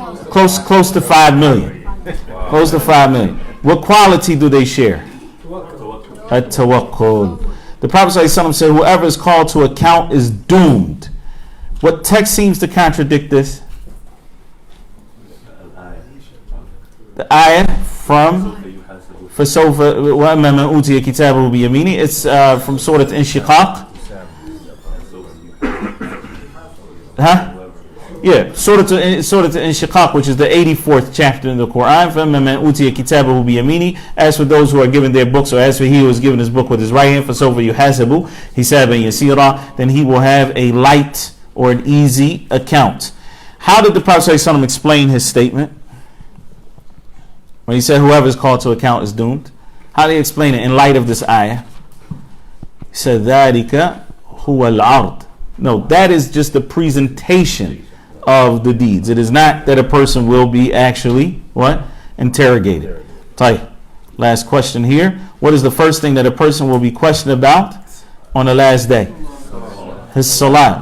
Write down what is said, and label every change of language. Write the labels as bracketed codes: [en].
[en] Close to 5 million. Close to 5 million. What quality do they share? At-tawakkul. The Prophet ﷺ said, whoever is called to account is doomed. What text seems to contradict this? The ayah from [ar] فَسَوْفَ وَأَمَّا مَنْ أُوتِيَ كِتَابَهُ بِيَمِينِهِ. [en] It's from Surah Inshiqaq. Huh? Yeah, Surah Inshiqaq, which is the 84th chapter in the Quran. [ar] فَأَمَّا مَنْ أُوتِيَ كِتَابَهُ بِيَمِينِهِ. [en] As for those who are given their books, or as for he who is given his book with his right hand, [ar] فَسَوْفَ يُحَاسَبُ حِسَابًا يَسِيرًا. [en] Then he will have a light or an easy account. How did the Prophet ﷺ explain his statement? When he said whoever is called to account is doomed, how do you explain it in light of this ayah? He said, [ar] ذَلِكَ هُوَ الْعَرْض. [en] No, that is just the presentation of the deeds. It is not that a person will be actually, what? Interrogated. Tight. Last question here. What is the first thing that a person will be questioned about on the last day? His salat.